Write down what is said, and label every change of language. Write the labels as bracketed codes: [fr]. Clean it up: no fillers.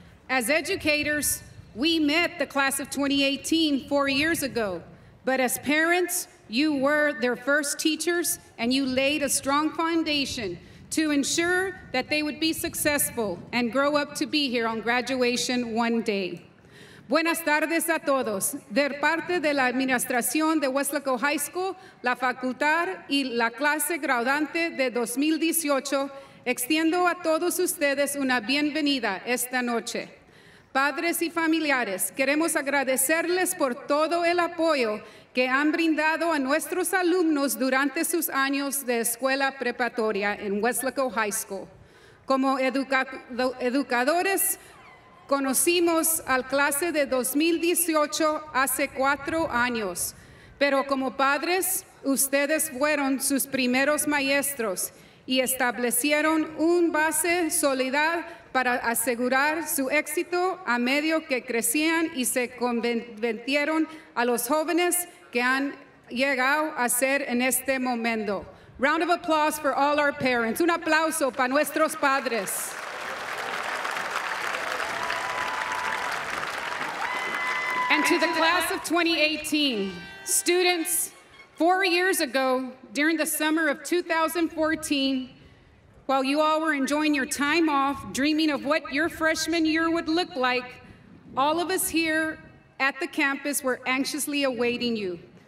[en] As educators, we met the class of 2018 4 years ago, but as parents, you were their first teachers and you laid a strong foundation to ensure that they would be successful and grow up to be here on graduation one day. [es] Buenas tardes a todos. De parte de la administración de Weslaco High School, la facultad y la clase graduante de 2018, extiendo a todos ustedes una bienvenida esta noche. Padres y familiares, queremos agradecerles por todo el apoyo que han brindado a nuestros alumnos durante sus años de escuela preparatoria en Weslaco High School. Como educadores, Conocimos al clase de 2018 hace 4 años, pero como padres, ustedes fueron sus primeros maestros y establecieron una base sólida para asegurar su éxito a medida que crecían y se convirtieron a los jóvenes que han llegado a ser en este momento. [en] Round of applause for all our parents. [es] Un aplauso para nuestros padres. [en] And to the class of 2018, students, 4 years ago, during the summer of 2014, while you all were enjoying your time off, dreaming of what your freshman year would look like, all of us here at the campus were anxiously awaiting you.